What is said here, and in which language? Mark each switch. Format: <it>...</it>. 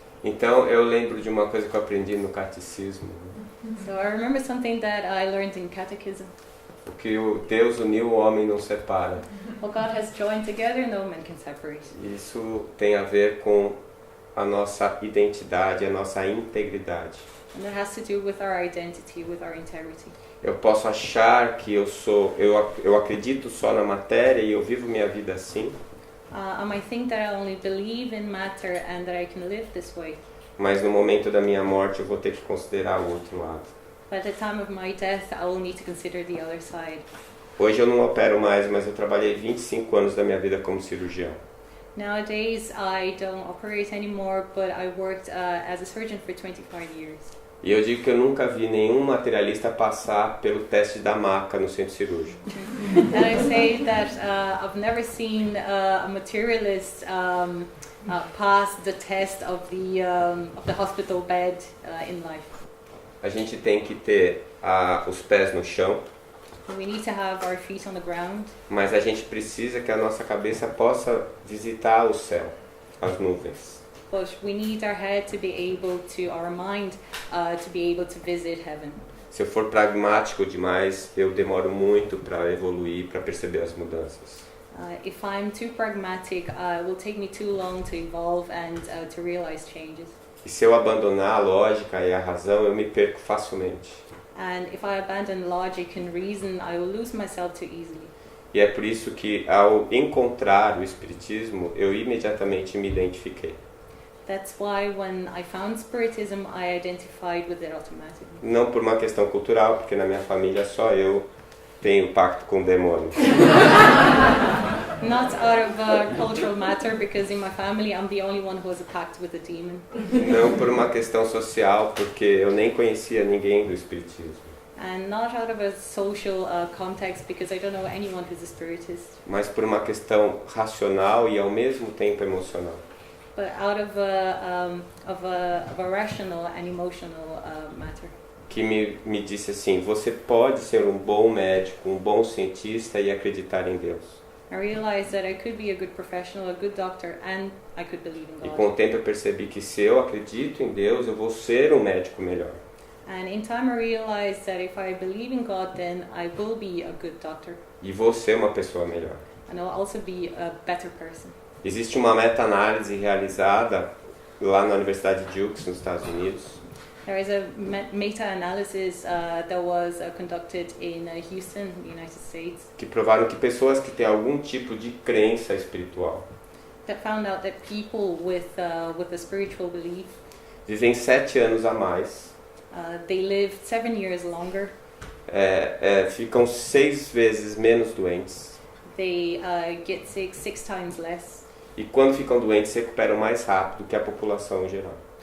<pt>Então, eu lembro de uma coisa que eu aprendi no catecismo.</pt> <en>So I remember something that I learned in catechism.</en> <pt>O que o Deus uniu, o homem não separa.</pt> <en>What God has joined together, no man can separate.</en> <pt>Isso tem a ver com a nossa identidade, a nossa integridade.</pt> <en>And that has to do with our identity, with our integrity.</en> <pt>Eu posso achar que eu acredito só na matéria e eu vivo minha vida assim.</pt> <en>I might think that I only believe in matter and that I can live this way.</en> <pt>Mas no momento da minha morte eu vou ter que considerar o outro lado.</pt> <en>But at the time of my death, I will need to consider the other side.</en> <pt>Hoje eu não opero mais, mas eu trabalhei 25 anos da minha vida como cirurgião.</pt> <en>Nowadays, I don't operate anymore, but I worked as a surgeon for 25 years.</en> <pt>E eu digo que eu nunca vi nenhum materialista passar pelo teste da maca no centro cirúrgico.</pt> <en>And I say that I've never seen a materialist pass the test of the hospital bed in life.</en> <pt>A gente tem que ter os pés no chão,</pt> <en>We need to have our feet on the ground,</en> <pt>mas a gente precisa que a nossa cabeça possa visitar o céu, as nuvens.</pt> <en>but we need our head to be able to, our mind, to be able to visit heaven.</en> <pt>Se eu for pragmático demais, eu demoro muito para evoluir, para perceber as mudanças.</pt> <en>If I'm too pragmatic, it will take me too long to evolve and to realize changes.</en> <pt>E se eu abandonar a lógica e a razão, eu me perco facilmente.</pt> <en>And if I abandon logic and reason, I will lose myself too easily.</en> <pt>E é por isso que, ao encontrar o Espiritismo, eu imediatamente me identifiquei.</pt> <en>That's why when I found Spiritism, I identified with it automatically.</en> <pt>Não por uma questão cultural, porque na minha família só eu tenho pacto com o demônio.</pt> <en>Not out of a cultural matter, because in my family I'm the only one who has a pact with the demon.</en> <pt>Não por uma questão social, porque eu nem conhecia ninguém do Espiritismo.</pt> <en>And not out of a social context, because I don't know anyone who's a spiritist.</en> <pt>Mas por uma questão racional e ao mesmo tempo emocional.</pt> <en>But out of a rational and emotional matter.</en> <pt>Que me disse assim, você pode ser um bom médico, um bom cientista e acreditar em Deus.</pt> <en>I realized that I could be a good professional, a good doctor, and I could believe in</en> <pt>E</pt> <en>God.</en> <pt>com o tempo eu percebi que se eu acredito em Deus, eu vou ser um médico melhor.</pt> <en>And in time I realized that if I believe in God, then I will be a good doctor.</en> <pt>E vou ser uma pessoa melhor.</pt> <en>And I'll also be a better person.</en> <pt>Existe uma meta-análise realizada lá na Universidade de Duke, nos Estados Unidos,</pt> <en>There is a meta-analysis that was conducted in Houston, the United States,</en> <pt>que provaram que pessoas que têm algum tipo de crença espiritual</pt> <en>that found out that people with a spiritual belief,</en> <pt>vivem 7 anos a mais,</pt> <en>they live 7 years longer,</en> <pt>ficam 6 vezes menos doentes,</pt> <en>they get sick 6 times less,</en> <pt>e quando ficam doentes se recuperam mais rápido que a população em geral.</pt>